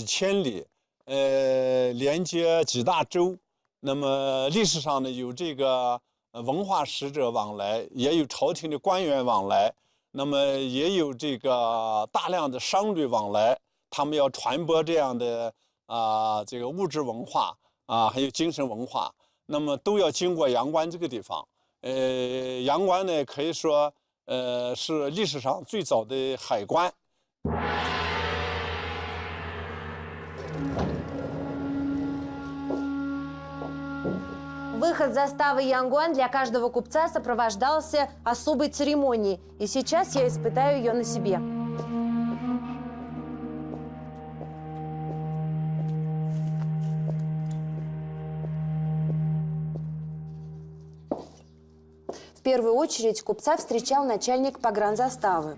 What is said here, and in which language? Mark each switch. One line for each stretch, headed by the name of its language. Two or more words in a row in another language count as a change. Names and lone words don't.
Chinese: 千里，连接几大洲，那么历史上呢有这个文化使者往来，也有朝廷的官员往来，那么也有这个大量的商旅往来，他们要传播这样的这个物质文化还有精神文化，那么都要经过阳关这个地方。阳关呢，可以说，是历史上最早的海关。
Russian: Выход заставы Янгуан для каждого купца сопровождался особой церемонией, и сейчас я испытаю ее на себе. В первую очередь купца встречал начальник погранзаставы.